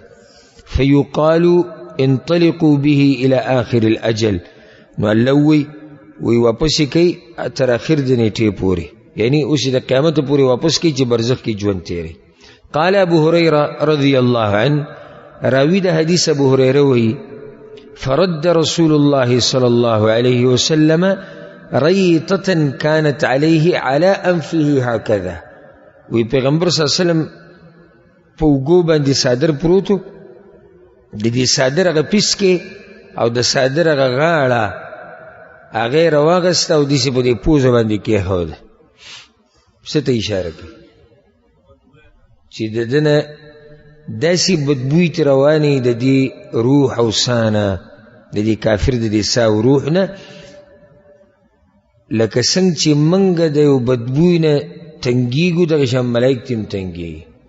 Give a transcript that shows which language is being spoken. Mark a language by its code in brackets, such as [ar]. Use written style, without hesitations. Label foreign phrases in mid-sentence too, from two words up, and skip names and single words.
[ar] فيقال انطلقوا به الى اخر الاجل. [ps] نو الله وی واپس کی تر اخر د نیټه پوری یعنی اوس د قیامت پوری واپس کی چې برزخ کی ژوند تیری. [ar] قال ابو هريره رضی الله عنه [ps] راوی د حدیث ابو هريره وی [ar] فرد رسول الله صلى الله عليه وسلم ريطة كانت عليه على أنفه هكذا. [ps] وی پیغمبر صلی الله علیه وسلم په وګو باندې صادر پروتو د دې صادر هغه پیس کې او د صادر هغه غاړه هغه راواغسته او داسې په دې پوزه باندې کېښوده. څه ته اشاره کوي چې د ده نه داسې بدبوی ترې روانې د دې روح او سانه د دې کافر د دې سا او روح نه لکه څنګه چې موږ د یو بدبوی نه تنګېږو دغه شان ملایک ته هم تنګېږي.